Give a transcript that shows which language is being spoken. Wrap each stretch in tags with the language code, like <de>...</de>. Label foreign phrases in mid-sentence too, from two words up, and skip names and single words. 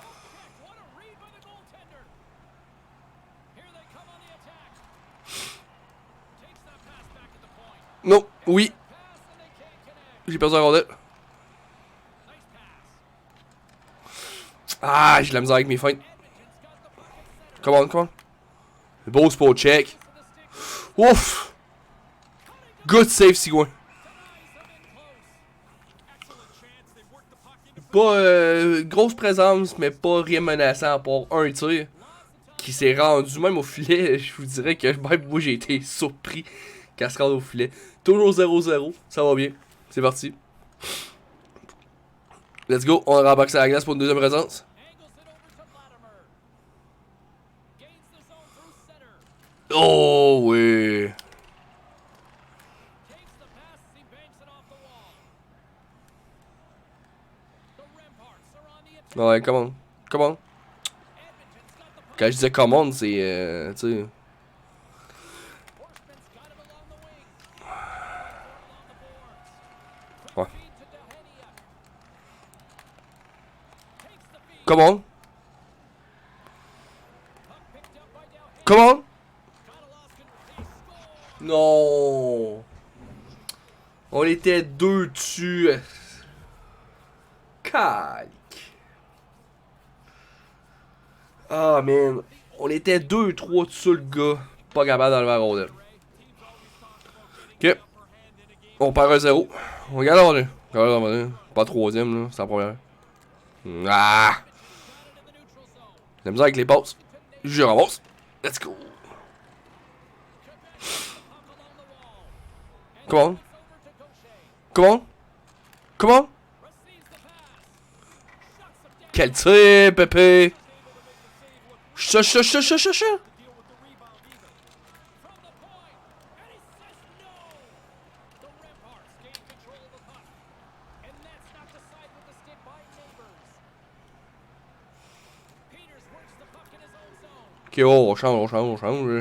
<fr>Non, oui. J'ai perdu la rondelle. Ah, j'ai de la misère avec mes feintes.</fr> <en>Come on, come on. Beau spot check. Ouf. Good save, Sigouin.</en> <fr>Pas grosse présence, mais pas rien menaçant à part un tir qui s'est rendu même au filet. Je vous dirais que même moi j'ai été surpris qu'elle se rende au filet. Toujours 0-0, ça va bien. C'est parti.</fr> <en>Let's go,</en> <fr>on rembarque à la glace pour une deuxième présence. Oh oui. Ouais,</fr> <en>come on. Come on.</en> <fr>Quand je disais</fr> <en>come on,</en> <fr>c'est... tu sais... Ouais.</fr> <en>Come on. Come on.</en> <fr>Non. On était deux dessus. Calique. Ah, man. On était 2-3 dessus, le gars. Pas capable d'enlever la rondelle. Ok. On perd un 0. On regarde la rondelle. Pas troisième, là. C'est la première. Ah! La misère avec les passes. Je ramasse.</fr> <en>Let's go. Come on. Come on. Come on.</en> <fr>Quel tir,</fr> <en>Pépé. Ça.</en> <fr>Ok, oh, on change.</fr>